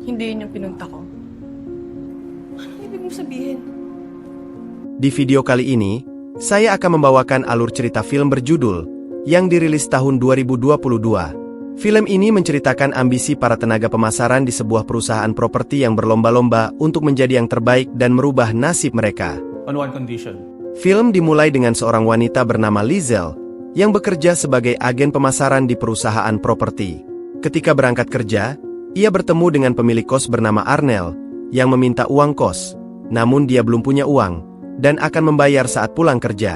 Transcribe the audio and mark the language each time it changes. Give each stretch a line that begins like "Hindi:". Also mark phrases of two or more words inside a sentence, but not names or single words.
Filipino: Hindi yun yung pinunta ko. Anong ibig mo sabihin?
Indonesian: Di video kali ini, saya akan membawakan alur cerita film berjudul yang dirilis tahun 2022. Film ini menceritakan ambisi para tenaga pemasaran di sebuah perusahaan properti yang berlomba-lomba untuk menjadi yang terbaik dan merubah nasib mereka.
English: On one condition.
Indonesian: Film dimulai dengan seorang wanita bernama Lizel yang bekerja sebagai agen pemasaran di perusahaan properti. Ketika berangkat kerja, ia bertemu dengan pemilik kos bernama Arnel yang meminta uang kos, namun dia belum punya uang dan akan membayar saat pulang kerja.